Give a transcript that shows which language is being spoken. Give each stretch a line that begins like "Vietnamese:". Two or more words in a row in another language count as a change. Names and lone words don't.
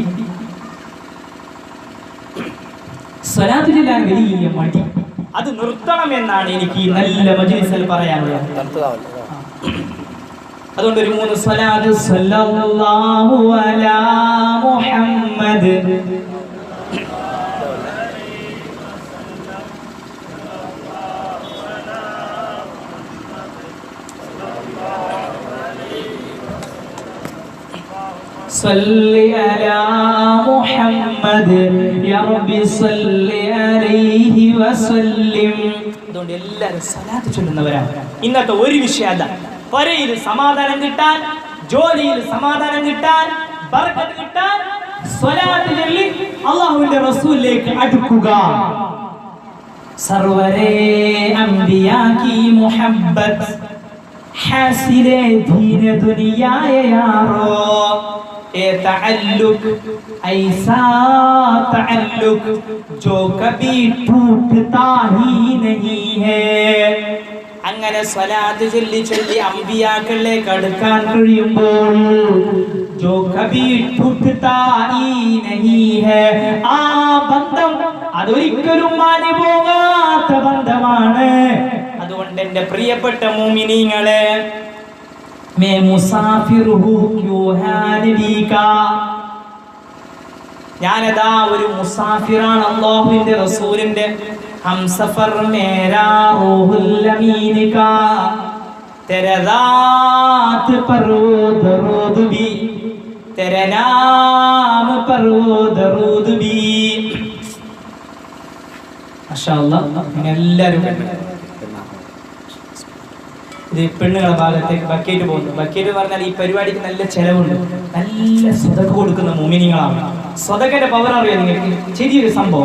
Malayalam: സ്വലാത്ത് ചെല്ലാൻ വലിയ മടി. അത് നിർത്തണമെന്നാണ് എനിക്ക് ഈ നല്ല മജ്‌ലിസിൽ പറയാനുള്ളത്. അതുകൊണ്ട് ഒരു 3 സ്വലാത്ത്
Arabic: صلى الله على محمد صلي على محمد يا ربي صلي عليه وسلم.
Malayalam: അതുകൊണ്ട് എല്ലാവരും സ്വലാത്ത് ചൊല്ലുന്നവരാണ്. ഇന്നത്തെ ഒരു വിഷയം അതാ, പരയിൽ സമാധാനം കിട്ടാൻ, ജോലിയിൽ സമാധാനം കിട്ടാൻ, ബർക്കത്ത് കിട്ടാൻ സ്വലാത്ത് ചൊല്ലി അല്ലാഹുവിന്റെ റസൂലിലേക്ക് അടുക്കുക.
Hindi: सरवरे अंबिया की मुहब्बत हासिले दीन दुनिया यारो, ए ताल्लुक ऐसा ताल्लुक जो कभी टूटता ही नहीं है.
Malayalam: അങ്ങനെ സ്വലാത്ത് ചൊല്ലി ചൊല്ലി അമ്പിയാക്കളിലേക്ക് അടുക്കാൻ കഴിയുമ്പോൾ
Hindi: जो कभी टूटता ही नहीं है,
Malayalam: ആ ബന്ധം അതൊരിക്കലും മാഞ്ഞു പോകാത്ത ബന്ധമാണ്. അതുകൊണ്ട് എൻ്റെ പ്രിയപ്പെട്ട മുഅ്മിനീങ്ങളെ,
Hindi: मैं मुसाफिर हूँ क्यों है नबी का,
Malayalam: ഞാനതാ ഒരു മുസാഫിറാണ് അല്ലാഹുവിന്റെ റസൂലിന്റെ.
Hindi: हम सफर मेरा रूहुल अमीन का, तेरा रात पर दरूद भी, तेरा नाम पर दरूद भी.
Arabic: ما شاء الله.
Malayalam: എല്ലാവരും ഇത് പെണ്ണുങ്ങളുടെ ഭാഗത്തേക്ക് ബക്കറ്റ് പോകുന്നു. ബക്കറ്റ് പറഞ്ഞാൽ ഈ പരിപാടിക്ക് നല്ല ചെലവുണ്ട്. നല്ല സ്വതക കൊടുക്കുന്ന മുഅ്മിനീങ്ങളാണ്. സ്വതകന്റെ പവർ അറിയോ നിങ്ങൾക്ക്? ചെറിയൊരു സംഭവം.